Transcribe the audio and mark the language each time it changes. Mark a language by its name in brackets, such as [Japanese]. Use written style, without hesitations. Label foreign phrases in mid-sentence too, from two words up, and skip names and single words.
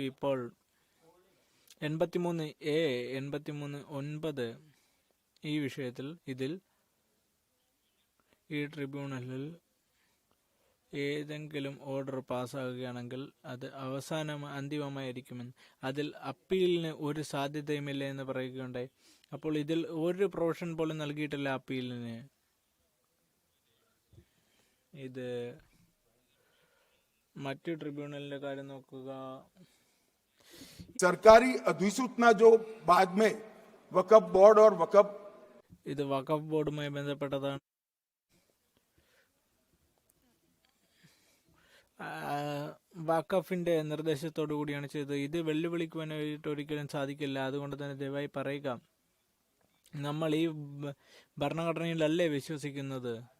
[Malayalam] ഇപ്പോൾ 83A 83(9) ഈ വിഷയത്തിൽ ഈ ട്രിബ്യൂണലിൽ ഏതെങ്കിലും ഓർഡർ പാസ്സാകുകയാണെങ്കിൽ അത് അന്തിമമായിരിക്കുമെന്ന്, അതിൽ അപ്പീലിന് ഒരു സാധ്യതയുമില്ല എന്ന് പറയുകയുണ്ടായി. അപ്പോൾ ഇതിൽ ഒരു പ്രൊവിഷൻ പോലും നൽകിയിട്ടില്ല അപ്പീലിന്. ഇത് മറ്റു ട്രിബ്യൂണലിന്റെ കാര്യം നോക്കുക. [Hindi] सरकारी अधिसूचना जो बाद में वक्फ बोर्ड और वक्फ [Malayalam] ഇത് വഖഫ് ബോർഡുമായി ബന്ധപ്പെട്ടതാണ്. വഖഫിന്റെ നിർദ്ദേശത്തോടു കൂടിയാണ് ചെയ്തത്. ഇത് വെല്ലുവിളിക്കുവാനായിട്ട് ഒരിക്കലും സാധിക്കില്ല. അതുകൊണ്ട് തന്നെ ദയവായി പറയുക, നമ്മൾ ഈ ഭരണഘടനയിലല്ലേ വിശ്വസിക്കുന്നത്?